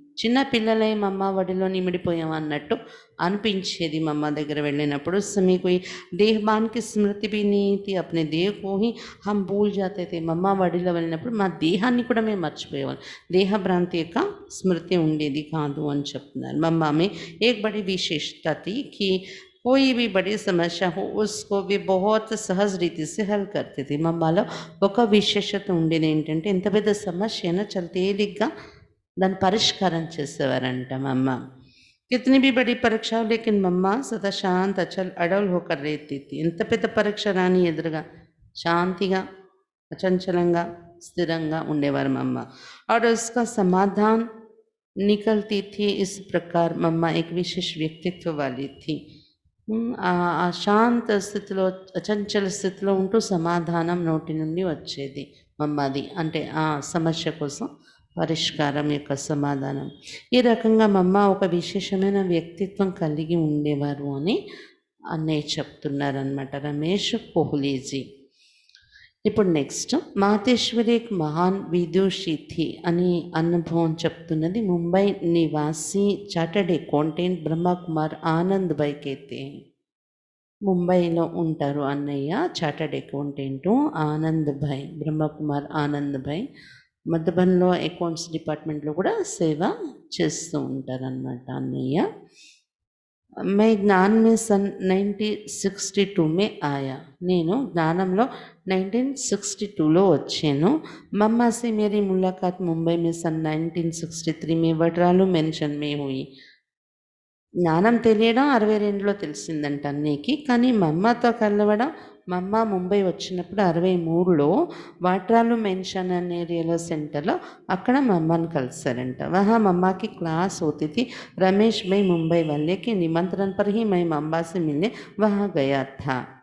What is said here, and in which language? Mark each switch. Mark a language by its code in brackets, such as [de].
[te] చిన్న పిల్లలై మమ్మ వడిలో నిమిడిపోయాం అన్నట్టు అనిపించేది మమ్మ దగ్గర వెళ్ళినప్పుడు. [hi] समय कोई देहबान की स्मृति भी नहीं थी, अपने देह को ही हम भूल जाते थे. [te] మమ్మ వడిలో వెళ్ళినప్పుడు మా దేహాన్ని కూడా మేము మర్చిపోయేవాళ్ళం. దేహ భ్రాంతి యొక్క స్మృతి ఉండేది కాదు అని చెప్తున్నారు. [hi] మమ్మ में एक बड़ी विशेषता थी कि कोई भी बड़ी समस्या हो उसको भी बहुत सहज रीति से हल करते थे. [te] మమ్మలో ఒక విశేషత ఉండేది ఏంటంటే ఎంత పెద్ద సమస్య అయినా చాలా తేలిగ్గా దాన్ని పరిష్కారం చేసేవారంట మమ్మ. [hi] कितनी भी बड़ी परीक्षा हो लेकिन मम्मा सदा शांत अचल अडल होकर रहती थी. [te] ఎంత పెద్ద పరీక్ష రాని ఎదురుగా శాంతిగా అచంచలంగా స్థిరంగా ఉండేవారు మమ్మ. [hi] और उसका समाधान निकलती थी. इस प्रकार मम्मा एक विशेष व्यक्तित्व वाली थी. [te] ఆ శాంత స్థితిలో అచంచల స్థితిలో ఉంటూ సమాధానం నోటి నుండి వచ్చేది మమ్మది. అంటే ఆ సమస్య కోసం పరిష్కారం యొక్క సమాధానం. ఈ రకంగా మమ్మ ఒక విశేషమైన వ్యక్తిత్వం కలిగి ఉండేవారు అని అన్నయ్య చెప్తున్నారనమాట, రమేష్ కోహ్లీజీ. ఇప్పుడు నెక్స్ట్ మాతేశ్వరి [hi] एक महान विदुषी थी [te] అని అనుభవం చెప్తున్నది ముంబై నివాసి చార్టర్డ్ అకౌంటెంట్ బ్రహ్మకుమార్ ఆనంద్ భాయ్ [hi] कहते हैं. [te] ముంబైలో ఉంటారు అన్నయ్య, చార్టర్డ్ అకౌంటెంటు ఆనంద్ భాయ్, బ్రహ్మకుమార్ ఆనంద్ భాయ్. మధుబన్లో అకౌంట్స్ డిపార్ట్మెంట్లో కూడా సేవ చేస్తూ ఉంటారనమాట అన్నయ్య. [hi] मैं ज्ञान में सन 1962 में आया. [te] నేను జ్ఞానంలో 1962లో వచ్చాను. [hi] मम्मा से मेरी मुलाकात मुंबई में सन 1963 में वडरालू मेंशन में हुई. [te] జ్ఞానం తెలియడం 62లో తెలిసిందంట అన్నయ్యకి. కానీ మమ్మతో కలవడం మమ్మ ముంబై వచ్చినప్పుడు 63లో వాట్రాలు మెన్షన్ అనే ఏరియాలో సెంటర్లో అక్కడ మమ్మని కలిసారంట. [hi] वहाँ मम्मा की क्लास होती थी. रमेश भाई मुंबई वाले के निमंत्रण पर ही मैं मम्मा से मिलने वहाँ गया था.